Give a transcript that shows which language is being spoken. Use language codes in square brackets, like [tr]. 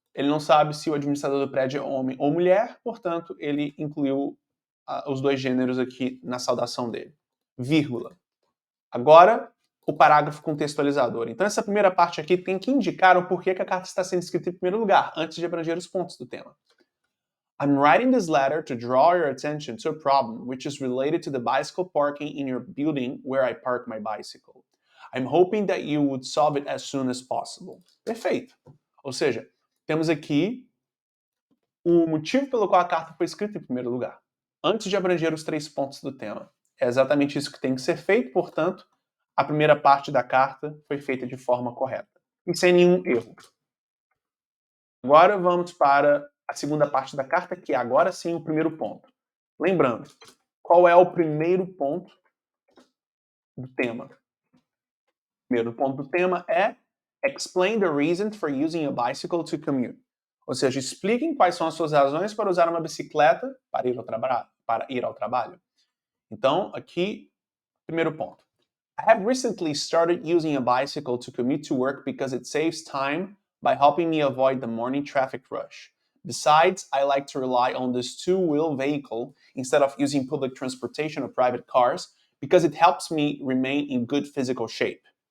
[pt] Ele não sabe se o administrador do prédio é homem ou mulher, portanto ele incluiu os dois gêneros aqui na saudação dele. Vírgula. Agora, o parágrafo contextualizador. Então, essa primeira parte aqui tem que indicar o porquê que a carta está sendo escrita em primeiro lugar, antes de abranger os pontos do tema. [en] I'm writing this letter to draw your attention to a problem which is related to the bicycle parking in your building where I park my bicycle. I'm hoping that you would solve it as soon as possible. [pt] Perfeito. Ou seja, temos aqui o motivo pelo qual a carta foi escrita em primeiro lugar, antes de abranger os 3 pontos do tema. É exatamente isso que tem que ser feito, portanto, a primeira parte da carta foi feita de forma correta e sem nenhum erro. Agora vamos para a segunda parte da carta, que é agora sim o primeiro ponto. Lembrando, qual é o primeiro ponto do tema? O primeiro ponto do tema é [en] Explain the reason for using a bicycle to commute. [pt] Ou seja, expliquem quais são as suas razões para usar uma bicicleta para ir ao trabalho. Então, aqui, primeiro ponto. [en] I have recently started using a bicycle to commute to work because it saves time by helping me avoid the morning traffic rush. Besides, I like to rely on this two-wheel vehicle instead of using public transportation or private cars because it helps me remain in good physical shape.